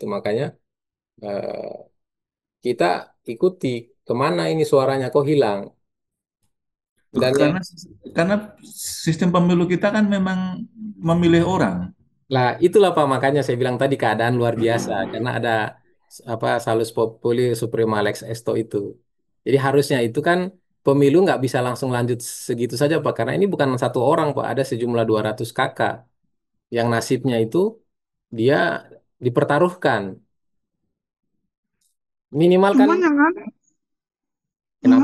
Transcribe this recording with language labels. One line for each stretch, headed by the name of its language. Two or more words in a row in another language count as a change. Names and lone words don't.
Indonesian: Makanya eh, kita ikuti kemana ini suaranya kok hilang. Dan yang Karena karena sistem pemilu kita kan memang memilih orang. lah itulah Pak, makanya saya bilang tadi keadaan luar biasa karena ada apa
Latin: salus populi suprema lex esto
Indonesian: itu. Jadi harusnya itu kan pemilu nggak bisa langsung lanjut segitu saja Pak, karena ini bukan satu orang Pak, ada sejumlah 200 kakak yang nasibnya itu dia dipertaruhkan. Minimal kan Cuman yang